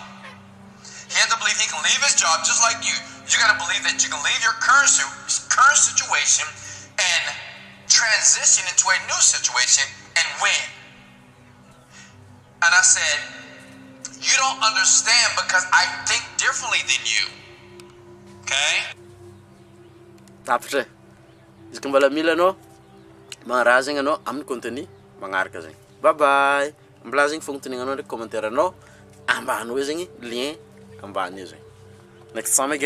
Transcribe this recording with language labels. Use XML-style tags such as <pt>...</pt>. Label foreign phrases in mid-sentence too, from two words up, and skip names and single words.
<en>He had to believe he can leave his job just like you. You got to believe that you can leave your current situation and transition into a new situation and win. And I said, you don't understand because I think differently than you. Okay?</en> <mg>Tapitra. Izy ka mbala mila anao magnaraha zegny anao amin'ny contenu magnaraka zegny.</mg> <en>Bye bye.</en> <mg>Mbala zegny fognontanignanao ndraiky commentaire anao ambany hoe zegny lien ambany io zegny.</mg> <en>Next time again.</en>